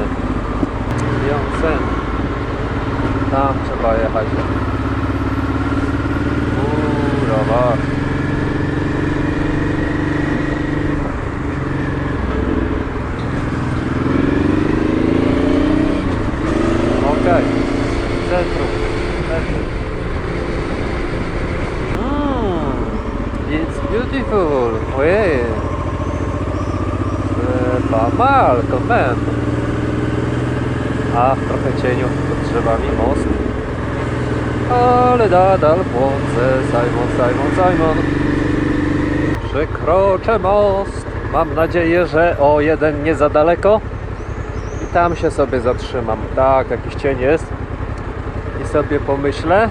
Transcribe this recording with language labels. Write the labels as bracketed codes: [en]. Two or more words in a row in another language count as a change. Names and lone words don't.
[pl] Lyon. Tam trzeba jechać. Rower. Okej. Centrum. [en] It's beautiful. [fr] Oui. Pas mal, quand même. [pl] A trochę cieniu pod drzewami, most. Ale nadal błądzę. Simon. Przekroczę most. Mam nadzieję, że o jeden nie za daleko. I tam się sobie zatrzymam. Tak, jakiś cień jest. I sobie pomyślę.